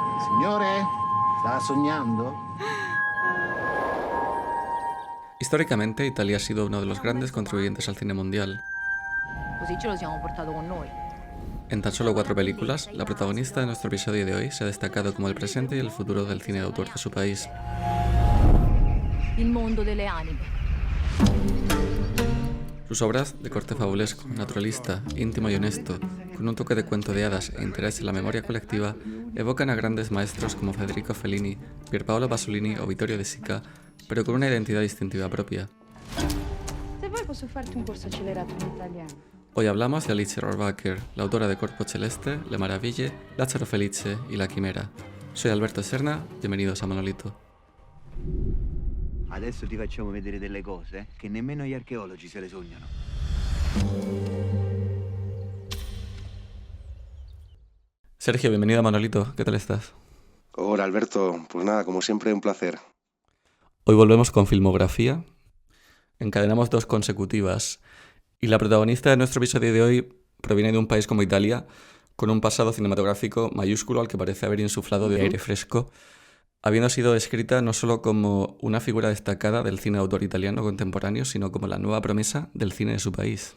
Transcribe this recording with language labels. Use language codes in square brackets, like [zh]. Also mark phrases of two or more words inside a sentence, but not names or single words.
[es] Signore, ¿estaba soñando? Históricamente, Italia ha sido uno de los grandes contribuyentes al cine mundial. [it] Così ce lo siamo portato con noi. [es] En tan solo 4 películas, la protagonista de nuestro episodio de hoy se ha destacado como el presente y el futuro del cine de autor de su país. [it] Il mondo delle anime. [es] Sus obras, de corte fabulesco, naturalista, íntimo y honesto, con un toque de cuento de hadas e interés en la memoria colectiva, evocan a grandes maestros como Federico Fellini, Pierpaolo Pasolini o Vittorio De Sica, pero con una identidad distintiva propia. [it] Se vuoi posso farti un corso accelerato in italiano. [es] Hoy hablamos de Alice Rohrwacher, la autora de Corpo Celeste, Le Maraviglie, Lazzaro Felice y La Quimera. Soy Alberto Serna, bienvenidos a Monolito. [it] Adesso ti facciamo vedere delle cose che nemmeno gli archeologi se le sognano. [es] Sergio, bienvenido a Monolito, ¿qué tal estás? Hola Alberto, pues nada, como siempre un placer. Hoy volvemos con filmografía. Encadenamos 2 consecutivas. Y la protagonista de nuestro episodio de hoy proviene de un país como Italia, con un pasado cinematográfico mayúsculo al que parece haber insuflado de aire fresco, habiendo sido descrita no solo como una figura destacada del cine de autor italiano contemporáneo, sino como la nueva promesa del cine de su país.